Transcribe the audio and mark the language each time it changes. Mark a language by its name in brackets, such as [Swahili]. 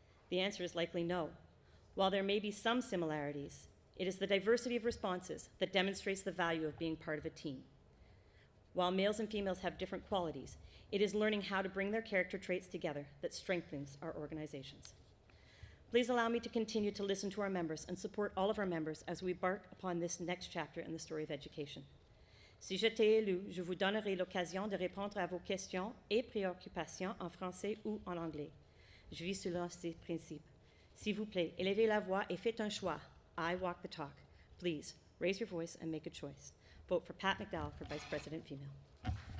[English] The answer is likely no. While there may be some similarities, it is the diversity of responses that demonstrates the value of being part of a team. While males and females have different qualities, it is learning how to bring their character traits together that strengthens our organizations. Please allow me to continue to listen to our members and support all of our members as we embark upon this next chapter in the story of education. [French] Si j'étais élu, je vous donnerai l'occasion de répondre à vos questions et préoccupations en français ou en anglais. Je vis selon ces principes. S'il vous plaît, élevez la voix et faites un choix. [English] I walk the talk. Please, raise your voice and make a choice. Vote for Pat MacDowell for Vice President Female.